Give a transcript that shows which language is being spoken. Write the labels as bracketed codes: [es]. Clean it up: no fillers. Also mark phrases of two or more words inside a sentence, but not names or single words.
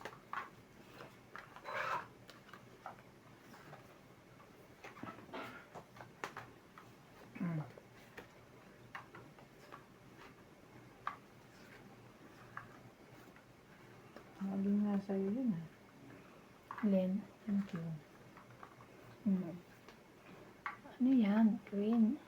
[tl] Hmm. Mali nga sa'yo yun ah. Len. [en] Thank you. [tl] Hmm. Ano yan? Queen.